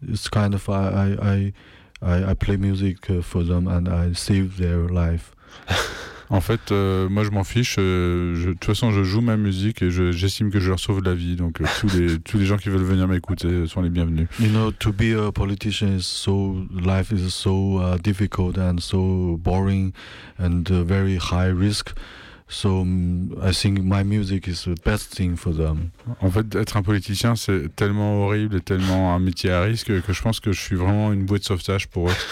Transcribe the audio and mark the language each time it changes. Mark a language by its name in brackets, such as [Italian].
[English] It's kind of, I play music for them and I save their life. [French] En fait, moi je m'en fiche. De toute façon, je joue ma musique et j'estime que je leur sauve la vie. Donc tous les gens qui veulent venir m'écouter sont les bienvenus. [English] You know, to be a politician is so, life is so difficult and so boring and very high risk. So I think my music is the best thing for them. [French] En fait, être un politicien, c'est tellement horrible et tellement un métier à risque que je pense que je suis vraiment une bouée de sauvetage pour eux.